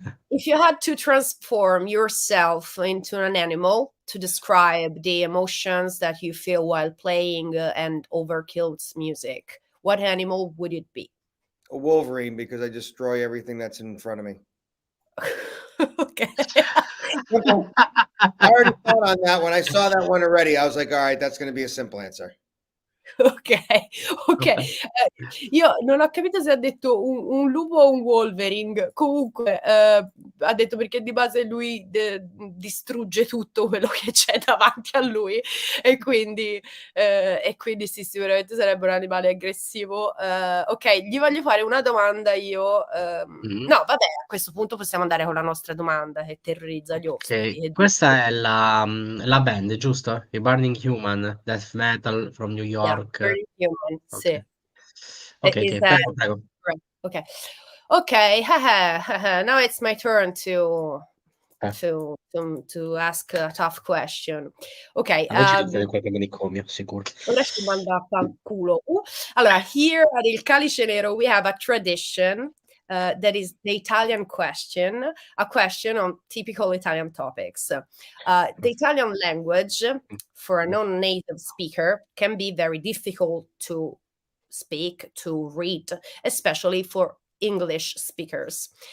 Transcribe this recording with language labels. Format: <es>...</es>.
<en>If you had to transform yourself into an animal to describe the emotions that you feel while playing and Overkill's music, what animal would it be? A wolverine, because I destroy everything that's in front of me. Okay. I already thought on that. When I saw that one already, I was like, all right, that's going to be a simple answer. Ok.</en> <it>Io non ho capito se ha detto un lupo o un Wolverine. Comunque ha detto perché di base lui distrugge tutto quello che c'è davanti a lui, e quindi sì, sicuramente sarebbe un animale aggressivo. Ok, gli voglio fare una domanda io. No, vabbè, a questo punto possiamo andare con la nostra domanda che terrorizza gli ospiti. Questa è la band, giusto? I Burning Human,</it> <en>death metal from New York.</en> <it>Burning Human, sì. Ok, prego.</it> <en>Ok, now it's my turn to to ask a tough question. Ok,</en> <it>qualche manicomio, sicuro. ora ci manda a fanculo.</it> <en>Allora, here at Il Calice Nero we have a tradition that is the Italian question, a question on typical Italian topics. The Italian language, for a non-native speaker, can be very difficult to speak, to read, especially for English speakers.</en>